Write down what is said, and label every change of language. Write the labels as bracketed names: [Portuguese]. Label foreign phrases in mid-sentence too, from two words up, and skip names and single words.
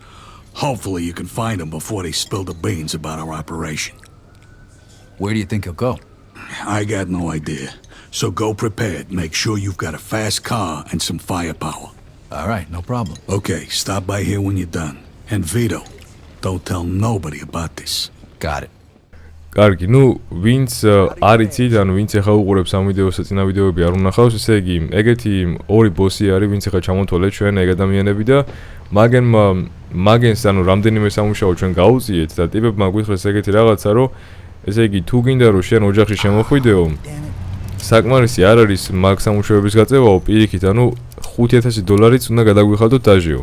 [English] Hopefully you can find him before they spill the beans about our operation. Where do you think he'll go? I got no idea. So go prepared. Make sure you've got a fast car and some firepower. All right, no problem. Okay, stop by here when you're done. And Vito, don't tell nobody about this. Got it. [Georgian] კარგი, ნუ ვინც არ იცით, ანუ ვინც ახლა უყურებს ამ ვიდეოს წინა ვიდეოები არ უნახავს, ესე იგი, ეგეთი ორი ბოსი არის, ვინც ახლა ჩამოთვალეთ ჩვენ ეგ ადამიანები და მაგენს ანუ რამდენიმე სამუშაო ჩვენ გაუწიეთ და ტიპებმა გვიხსნეს ეგეთი რაღაცა, რომ ესე იგი, თუ გინდა რომ შენ ოჯახში შემოხვიდეო, საკმარისი არ არის მაგ სამუშაოების გაწევაო, პირიქით, ანუ $5,000 უნდა გადაგვიხადოთ დაჟეო.